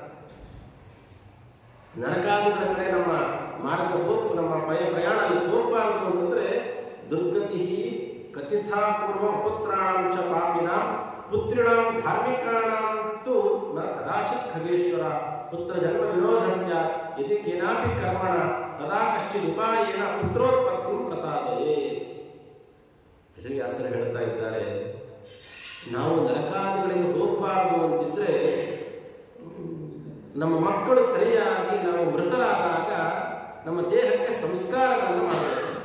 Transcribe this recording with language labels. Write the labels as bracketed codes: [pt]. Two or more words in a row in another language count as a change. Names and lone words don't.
[kn] ನರಕಾದಿಗಳ ಕಡೆ ನಮ್ಮ ಮಾರ್ಗ ನಮ್ಮ ಪ್ರಯಾಣ ಅಲ್ಲಿ ಹೋಗಬಾರದು ಅಂತಂದ್ರೆ, [sa] ದುರ್ಗತಿ ಕಥಿತಾ ಪೂರ್ವ ಅಪುತ್ರಾಣಾಂ ಚ ಪಾಪಿನಾಂ ಪುತ್ರಿಣಾಂ ಧಾರ್ಮಿಕಾಣಾಂತೂ ನ ಕದಾಚಿತ್ ಖಗೇಶ್ವರ ಪುತ್ರ ಜನ್ಮ ವಿರೋಧಸ್ಯ ಯದಿ ಕೇನಾಪಿ ಕರ್ಮಣ ತದಾ ಕಶ್ಚಿದ್ ಉಪಾಯೇನ ಪುತ್ರೋತ್ಪತ್ತಿ ಪ್ರಸಾದಯೇತ್. [kn] ವ್ಯಾಸರು ಹೇಳ್ತಾ ಇದ್ದಾರೆ, ನಾವು ನರಕಾದಿಗಳಿಗೆ ಹೋಗಬಾರದು ಅಂತಿದ್ರೆ, ನಮ್ಮ ಮಕ್ಕಳು ಸರಿಯಾಗಿ ನಾವು ಮೃತರಾದಾಗ ನಮ್ಮ ದೇಹಕ್ಕೆ ಸಂಸ್ಕಾರಗಳನ್ನು ಮಾಡಬೇಕು.